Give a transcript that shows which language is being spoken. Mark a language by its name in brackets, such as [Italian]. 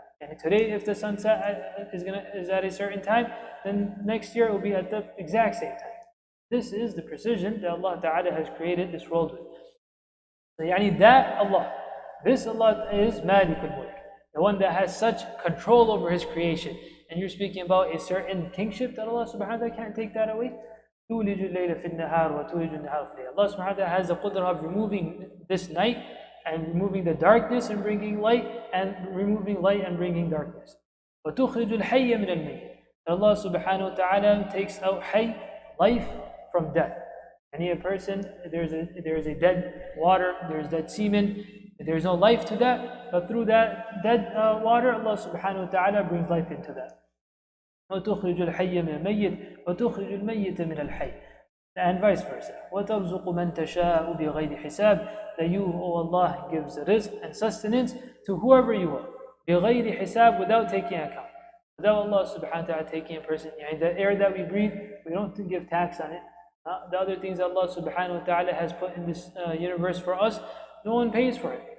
[English] And today, if the sunset is at a certain time, then next year it will be at the exact same time. This is the precision that Allah Ta'ala has created this world with. So that Allah, this Allah is Malik al-Mulk, the one that has such control over His creation. And you're speaking about a certain kingship that Allah subhanahu wa ta'ala can't take that away. [Arabic] تولج الليل في النهار وتولج النهار في الليل. [English] Allah subhanahu wa ta'ala has the qudra of removing this night and removing the darkness and bringing light, and removing light and bringing darkness. [Arabic] وتخرج الحي من الميت. [English] Allah subhanahu wa ta'ala takes out hayy, life, from death. Any person, there's a dead water, there's dead semen, there's no life to that, but through that dead water, Allah subhanahu wa ta'ala brings life into that. [Arabic] وتخرج الحي من الميت وتخرج الميت من الحي. [English] And vice versa. [Arabic] وترزق من تشاء بغير حساب. [English] That you, O Allah, gives rizq and sustenance to whoever you want. [Arabic] بغير حساب, [English] without taking account. Without Allah subhanahu wa ta'ala taking a person. The air that we breathe, we don't give tax on it. The other things Allah subhanahu wa ta'ala has put in this universe for us, no one pays for it.